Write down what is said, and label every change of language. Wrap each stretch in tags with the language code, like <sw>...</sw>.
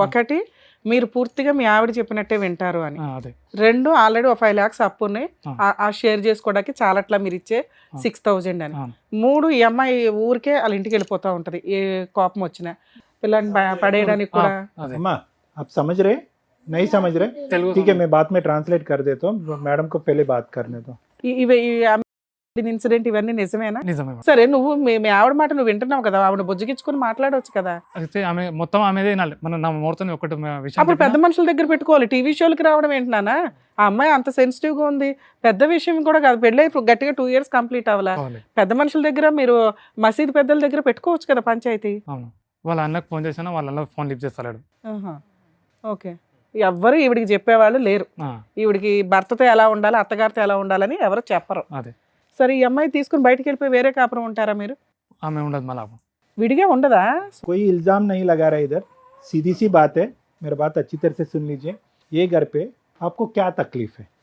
<te>ఒకటి, మీరు పూర్తిగా మీ ఆవిడ చెప్పినట్టే వింటారు అని. అదే. 2, ఆల్రెడీ 5 lakhs అప్పు ఉన్నాయి, ఆ. ఆ షేర్ చేసుకోవడానికి చాలట్లా మీరు ఇచ్చే 6,000 అని. అవును. 3, ఈ అమ్మాయి ఊరికే వాళ్ళ ఇంటికి వెళ్ళిపోతా ఉంటది ఏ కోపం వచ్చినా, పిల్లల్ని పడేయడానికి కూడా. అదే.</te> <hi>अम्मा आप समझ रहे? नहीं समझ रहे?</hi> <te>తెలుగు</te> <hi>ठीक है, मैं बाद में ट्रांसलेट कर देता हूँ, मैडम को पहले बात करने दो.</hi> <te>ఈ ఇన్సిడెంట్ ఇవన్నీ నిజమేనా? నిజమే. సరే, నువ్వు మీ ఆవిడ మాట నువ్వు వింటున్నావు కదా, ఆవిడ బుజ్జగించుకుని మాట్లాడవచ్చు కదా. అయితే ఆమె మొత్తం ఆమెదే వినాలి. మన నా మూర్తని ఒకటి విషయం అప్పుడు పెద్ద చెప్పినా, మనుషుల దగ్గర పెట్టుకోవాలి. టీవీ షోలకి రావడం ఏంటన్నా? ఆ అమ్మాయి అంత సెన్సిటివ్ గా ఉంది, పెద్ద విషయం కూడా కాదు. పెళ్ళి గట్టిగా 2 years కంప్లీట్ అవ్వాలా. కావాలి. పెద్ద మనుషుల దగ్గర, మీరు మసీదు పెద్దల దగ్గర పెట్టుకోవచ్చు కదా పంచాయతీ. అవును. వాళ్ళ అన్నకు ఫోన్ చేసినా వాళ్ళ అన్న ఫోన్ లిఫ్ట్ చేస్తాడు. ఓకే, ఎవ్వరు ఈవిడికి చెప్పేవాళ్ళు లేరు. ఈవిడికి భర్తతో ఎలా ఉండాలి, అత్తగారితో ఎలా ఉండాలని ఎవరు చెప్పరు. అదే. సరే, ఈ అమ్మాయి తీసుకుని బయటికి వెళ్ళిపోయి వేరే కాపురం ఉంటారా మీరు? ఆమె ఉండదు మళ్ళీ. విడిగా ఉండదా?</te> <hi>कोई इल्जाम नहीं लगा रहा इधर, सीधी सी बात है, मेरा बात अच्छी तरह से सुन लीजिए. ये घर पे आपको क्या तकलीफ है?</hi>